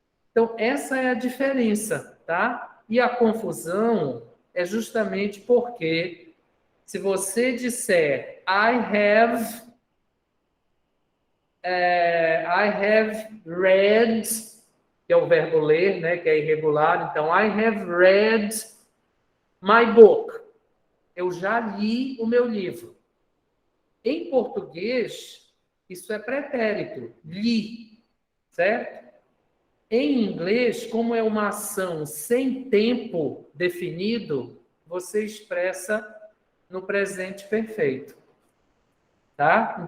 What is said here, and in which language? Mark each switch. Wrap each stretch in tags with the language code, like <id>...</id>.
<pt>Então, essa é a diferença, tá? E a confusão é justamente porque se você disser</pt> <en>I have read</en> <pt>que é o verbo ler, né, que é irregular.</pt> <en>Então, I have read my book.</en> <pt>Eu já li o meu livro. Em português, isso é pretérito, li, certo? Em inglês, como é uma ação sem tempo definido, você expressa no presente perfeito. Tá?</pt>